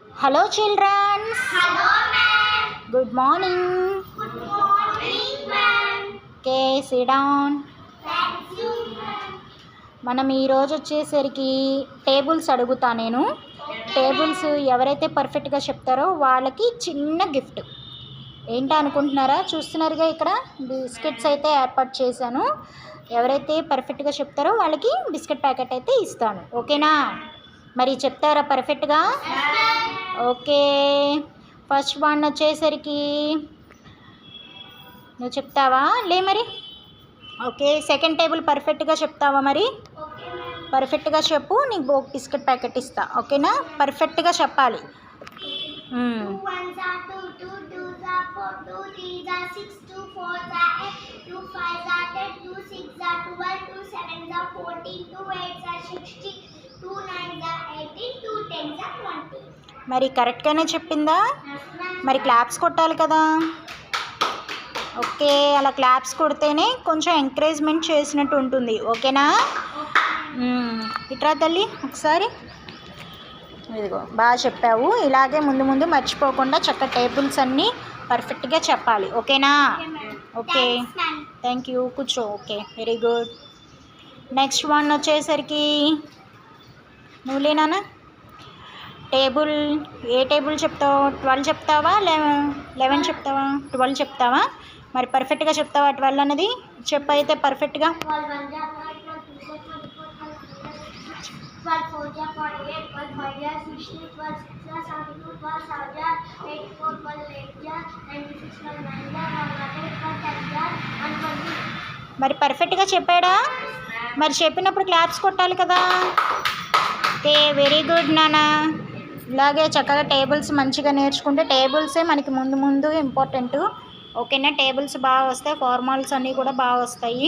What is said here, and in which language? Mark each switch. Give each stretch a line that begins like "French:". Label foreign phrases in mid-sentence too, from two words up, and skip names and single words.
English: Hello children. Hello ma'am. Good morning. Good morning ma'am. Okay, sit down. Thank you ma'am.
Telugu: మనం ఈరోజు వచ్చేసరికి టేబుల్స్ అడుగుతా నేను. టేబుల్స్ ఎవరైతే పర్ఫెక్ట్గా చెప్తారో వాళ్ళకి చిన్న గిఫ్ట్. ఏంటో అనుకుంటున్నారా? చూస్తున్నారుగా ఇక్కడ బిస్కెట్స్ అయితే ఏర్పాటు చేశాను. ఎవరైతే పర్ఫెక్ట్గా చెప్తారో వాళ్ళకి
English: biscuit packet
Telugu: అయితే ఇస్తాను. ఓకేనా? మరి చెప్తారా పర్ఫెక్ట్గా?
English: okay, first one
Telugu: వచ్చేసరికి నువ్వు చెప్తావా? లే మరి. ఓకే,
English: second table
Telugu: పర్ఫెక్ట్గా చెప్తావా? మరి పర్ఫెక్ట్గా చెప్పు, నీకు
English: biscuit packet
Telugu: ఇస్తా. ఓకేనా? పర్ఫెక్ట్గా చెప్పాలి.
English: 2 1s are 2, 2 2s are 4, 2 3s are 6, 2 4s are 8, 2 5s are 10, 2 6s are 12, 2 7s are 14, 2 8s are 16, 2 9s are 18, 2 10s are 20.
Telugu: మరి కరెక్ట్గానే చెప్పిందా? మరి క్లాప్స్ కొట్టాలి కదా. ఓకే, అలా క్లాప్స్ కొడితేనే కొంచెం ఎంకరేజ్మెంట్ చేసినట్టు ఉంటుంది. ఓకేనా? ఇట్రా తల్లి ఒకసారి. ఇదిగో బాగా చెప్పావు. ఇలాగే ముందు ముందు మర్చిపోకుండా చక్కగా టేబుల్స్ అన్నీ పర్ఫెక్ట్గా చెప్పాలి. ఓకేనా?
English: okay, thank you.
Telugu: కూర్చో.
English: okay, very good. next one
Telugu: వచ్చేసరికి నువ్వు లేనా? టేబుల్ ఏ టేబుల్ చెప్తావు? 12 చెప్తావా? 11 చెప్తావా? 12 చెప్తావా? మరి పర్ఫెక్ట్గా చెప్తావా 12 అన్నది? చెప్పు అయితే పర్ఫెక్ట్గా.
English: 12 1s are 12, 12 2s are 24, 12 4s are 48, 12 5s are 60, 12 6s are 72, 12 7s are 84, 12 8s are 96, 12 9s are 108, 12 10s are 120.
Telugu: మరి పర్ఫెక్ట్గా చెప్పాడా? మరి చెప్పినప్పుడు క్లాప్స్ కొట్టాలి కదా.
English: okay, very good
Telugu: నాన్న. ఇలాగే చక్కగా టేబుల్స్ మంచిగా నేర్చుకుంటే టేబుల్సే మనకి ముందు ముందు ఇంపార్టెంట్. ఓకేనా? టేబుల్స్ బాగా వస్తాయి, ఫార్మాల్స్ అన్నీ కూడా బాగా వస్తాయి.